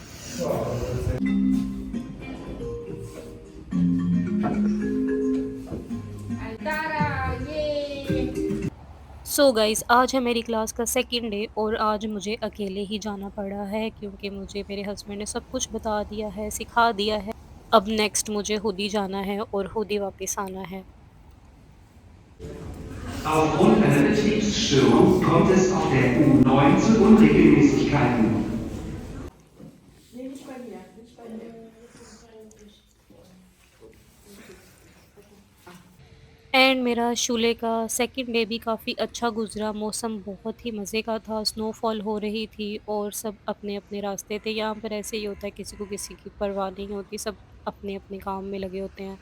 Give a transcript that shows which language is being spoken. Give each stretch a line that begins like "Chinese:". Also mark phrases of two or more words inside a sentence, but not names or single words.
English: Tada! Yay! so guys
Hindi: आज है मेरी क्लास का
English: second day
Hindi: और आज मुझे अकेले ही जाना पड़ा है क्योंकि मुझे मेरे हस्बैंड ने सब कुछ बता दिया है, सिखा दिया है। अब नेक्स्ट मुझे खुद ही जाना है और खुद ही वापस आना है।
German: Aufgrund einer Betriebsstörung kommt es auf der U9 zu Unregelmäßigkeiten. Nee, nicht bei mir, nicht bei mir.
Hindi: एंड मेरा शूले का
English: second day
Hindi: भी काफ़ी अच्छा गुज़रा, मौसम बहुत ही मज़े का था, स्नोफॉल हो रही थी और सब अपने-अपने रास्ते थे। यहाँ पर ऐसे ही होता है, किसी को किसी की परवाह नहीं होती, सब अपने-अपने काम में लगे होते हैं।